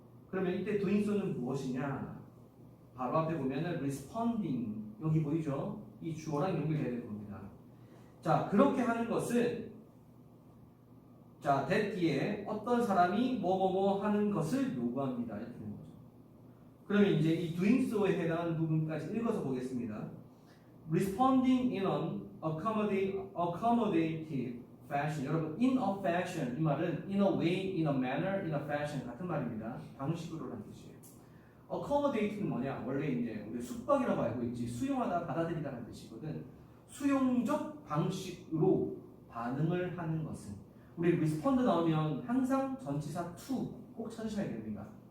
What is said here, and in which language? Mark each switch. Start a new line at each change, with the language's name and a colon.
Korean: 그러면 이때 doing so는 무엇이냐? 바로 앞에 보면은 responding 여기 보이죠? 이 주어랑 연결해야 되는 겁니다. 자, 그렇게 하는 것은 자, that 뒤에 어떤 사람이 뭐뭐뭐 하는 것을 요구합니다. 이렇게 되는 거죠. 그러면 이제 이 doing so에 해당하는 부분까지 읽어서 보겠습니다.
English: Responding in an accommodative fashion.
Korean: 여러분, in a fashion 이 말은
English: in a way, in a manner, in a fashion
Korean: 같은 말입니다. 방식으로라는 뜻이에요. accommodate는 뭐냐? 원래 이제 우리 숙박이라고 알고 있지. 수용하다, 받아들이다라는 뜻이거든. 수용적 방식으로 반응을 하는 것은 우리 respond 나오면 항상 전치사 to 꼭 찾으셔야 됩니다.